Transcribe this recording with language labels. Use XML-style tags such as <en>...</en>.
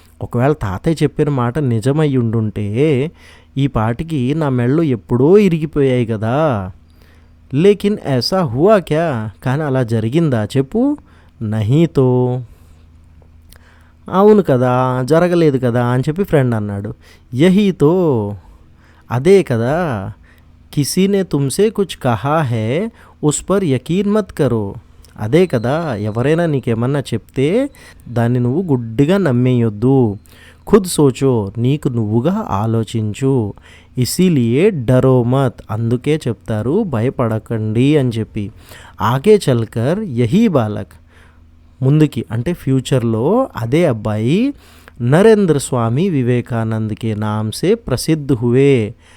<te>ఒకవేళ తాతయ్య చెప్పిన మాట నిజమై ఉండుంటే ఈ పాటికి నా మెళ్ళు ఎప్పుడో ఇరిగిపోయాయి కదా.</te> <hi>లేకిన్ ఐసా హువా క్యా.</hi> <te>కానీ అలా జరిగిందా చెప్పు.</te> <hi>నహీతో.</hi> <te>అవును కదా, జరగలేదు కదా అని చెప్పి ఫ్రెండ్ అన్నాడు.</te> <hi>యహీతో</hi> <te>అదే కదా.</te> <hi>किसी ने तुमसे कुछ कहा है उस पर यकीन मत करो.</hi> <te>అదే కదా, ఎవరైనా నీకేమన్నా చెప్తే దాన్ని నువ్వు గుడ్డిగా నమ్మేయొద్దు.</te> <hi>ఖుద్ సోచో,</hi> <te>నీకు నువ్వుగా ఆలోచించు.</te> <hi>ఇసీలియే డరో మత్,</hi> <te>అందుకే చెప్తారు భయపడకండి అని చెప్పి.</te> <hi>ఆగే చల్కర్ యహీ బాలక్,</hi> <te>ముందుకి అంటే ఫ్యూచర్లో అదే అబ్బాయి నరేంద్ర</te> <hi>స్వామి వివేకానంద్ కే నామ్ సే ప్రసిద్ధ్ హువే.</hi>